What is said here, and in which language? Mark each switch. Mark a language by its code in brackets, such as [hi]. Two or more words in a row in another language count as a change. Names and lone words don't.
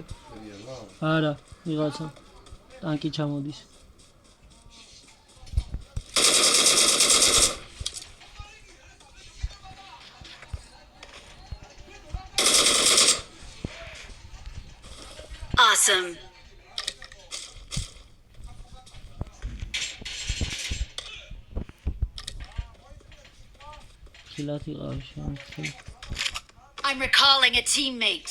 [ka] Ara, ვიღაცა ტანკი ჩამოდის. [en] Awesome. I'm recalling a teammate.